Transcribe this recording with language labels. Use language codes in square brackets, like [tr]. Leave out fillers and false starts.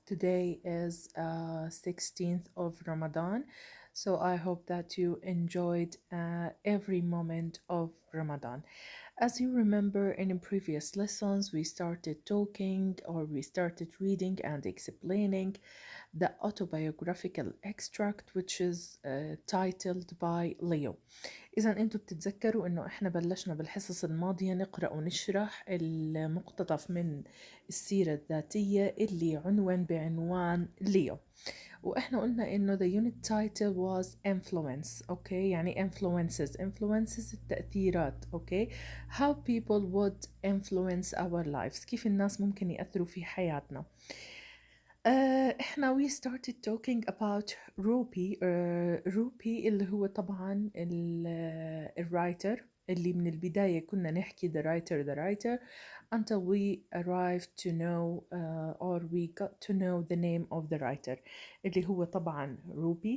[en] Today is 16th of Ramadan, so I hope that you enjoyed every moment of Ramadan. As you remember, in previous lessons, we started talking or we started reading and explaining the autobiographical extract, which is titled by Leo. [ar] إذا أنتوا بتتذكروا إنه إحنا بلشنا بالحصص الماضية نقرأ ونشرح المقتطف من السيرة الذاتية اللي عنوان بعنوان ليو، وإحنا قلنا إنه [en] the unit title was influence. [ar] أوكي، يعني influences التأثيرات. أوكي، [en] how people would influence our lives، [ar] كيف الناس ممكن يأثروا في حياتنا. [en] احنا we started talking about Ruby. [ar] روبي اللي هو طبعا الرايتر اللي من البداية كنا نحكي [en] the writer until we arrived to know or we got to know the name of the writer [ar] اللي هو طبعا روبي.